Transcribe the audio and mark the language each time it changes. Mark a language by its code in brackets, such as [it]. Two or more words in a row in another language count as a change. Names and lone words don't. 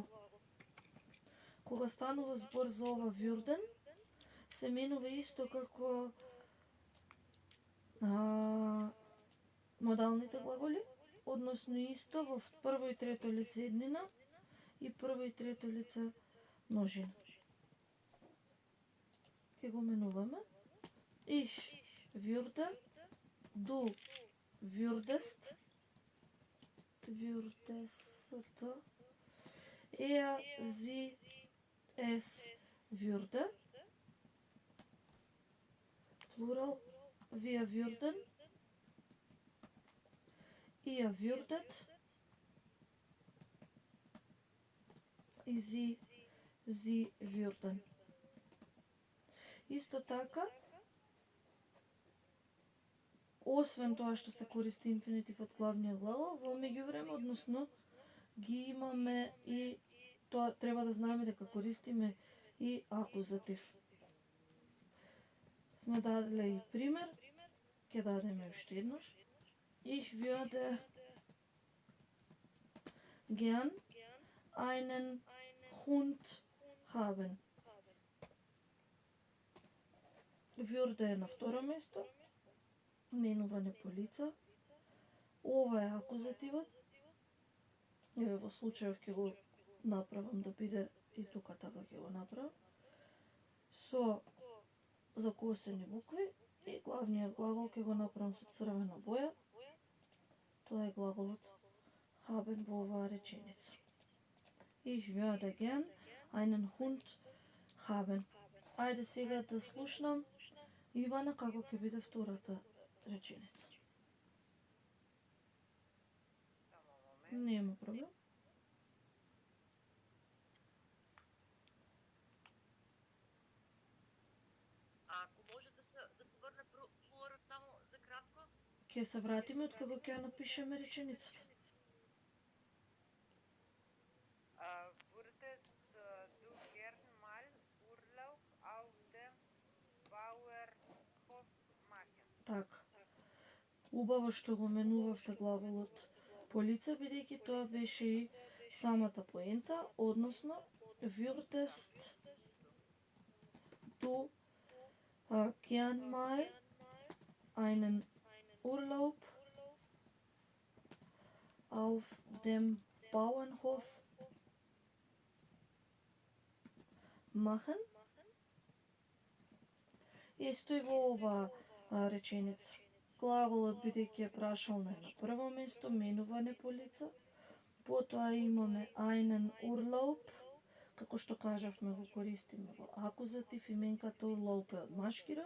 [mk] Кога станува збор за ова würden, се менува исто како модалните глаголи, односно исто во прво и трето лице еднина и прво и трето лице множина. Ке го менуваме. [de] Ich würde, du würdest, sie, es würde, плурал, wir würden, ihr würdet, и sie würden. [mk] Исто така, освен тоа што се користи инфинитив од главниот глагол, во меѓувреме, односно ги имаме и тоа треба да знаеме дека користиме и акузатив. Сме даделе и пример, ќе дадеме уште еднаш. [de] Ich würde gern einen Hund haben. [mk] Würde е на второ место, менување по лица. Ова е акузативот. Еве во случајов ќе го направам да биде и тука така ќе го направам. Со закосени букви и главниот глагол ќе го направам со црвена боја. Тоа е глаголот haben во оваа реченица. [de] Ich würde gern einen Hund haben. [mk] Ајде сега да слушнам Ивана како ќе биде втората реченица. Нема проблем. Ако може да се врне плуралот само за кратко? Ќе се вратиме од кога ќе ја напишеме реченицата. [de] Würdest du gern mal Urlaub auf dem Bauernhof machen? [mk] Така. Убаво што го менувавте глаголот по лице, бидејќи тоа беше и самата поента, односно [de] würdest du gern mal einen Urlaub auf dem Bauernhof machen? [mk] И стои во ова реченица. Глаголот бидејќи е прашална е на прво место, менување по лица. Потоа имаме [de] einen Urlaub, [mk] како што кажавме го користиме во акузатив, именката Urlaub е од машки род.